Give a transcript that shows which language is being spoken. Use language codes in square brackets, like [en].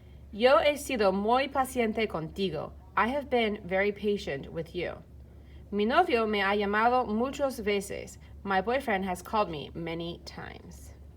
[es] Yo he sido muy paciente contigo. [en] I have been very patient with you. [es] Mi novio me ha llamado muchas veces. [en] My boyfriend has called me many times.